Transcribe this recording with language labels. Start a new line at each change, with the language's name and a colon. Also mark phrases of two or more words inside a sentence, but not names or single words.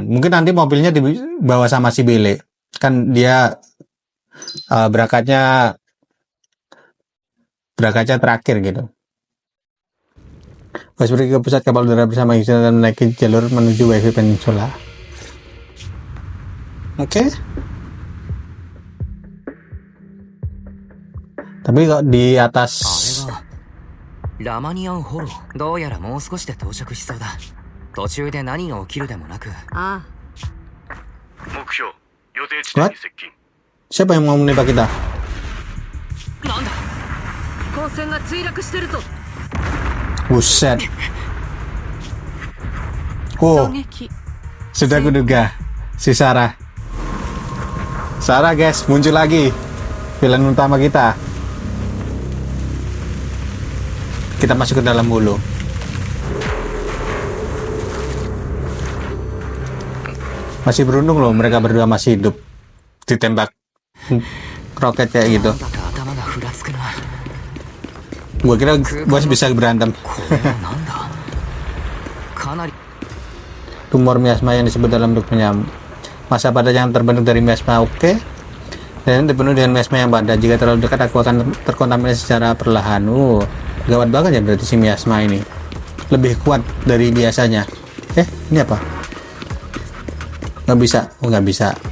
Indonesian: Mungkin nanti mobilnya dibawa sama si Billy. Kan dia berangkatnya terakhir gitu. Pas pergi ke pusat kapal udara bersama Yixuan dan menaiki jalur menuju WiFi Peninsula. Oke. Tapi kok di
Japanese: あれ
Indonesian: atas
Japanese: はラマニアンホロー。どうやらもう少しで到着しそうだ。途中で何が起きるでもなく。あ目標予定地点に接近。
Indonesian: siapa yang mau menembak kita?
Japanese: なんだ。光線が墜落してるぞ。
Indonesian: Buset. Oh,
Japanese: 狙撃
Indonesian: sudah kuduga si Sarah. Sarah guys, muncul lagi villain utama kita. Kita masuk ke dalam dulu. Masih beruntung loh mereka berdua masih hidup. Ditembak roket kayak gitu.
Japanese: なんだか頭がふらつくな。
Indonesian: Gua kira bos bisa berantem.
Japanese: これはなんだ。かなり
Indonesian: Tumor miasma yang disebut dalam bentuknya masa pada yang terbentuk dari miasma, oke. Dan dipenuhi dengan miasma yang padat. Jika terlalu dekat aku akan terkontaminasi secara perlahan. Gawat banget ya berarti si miasma ini. Lebih kuat dari biasanya. Ini apa? Nggak bisa. Oh, nggak bisa.